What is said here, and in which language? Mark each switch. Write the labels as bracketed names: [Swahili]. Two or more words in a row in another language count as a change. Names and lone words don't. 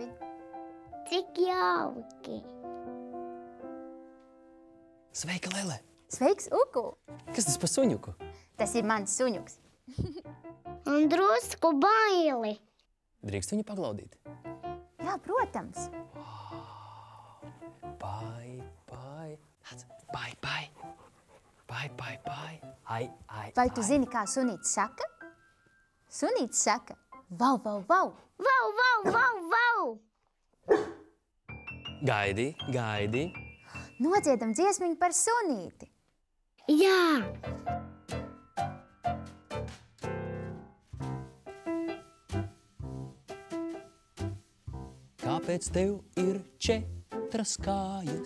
[Latvian] Cik jauki! Sveika, Lele! Sveiks, uku! Kas tas par suņuku? Tas ir mans suņuks. Un drusku baili. Drīkst viņu paglaudīt? Jā, protams. Bai, bai. Bai, bai. Bai, bai, bai. Ai, ai, Vai tu zini, kā sunīts saka? Sunīts saka, vau, vau, vau. Vau, vau, vau, vau! Gaidi, gaidi. Nodziedam dziesmiņu par sunīti. Jā! Kāpēc tev ir 4 kājas?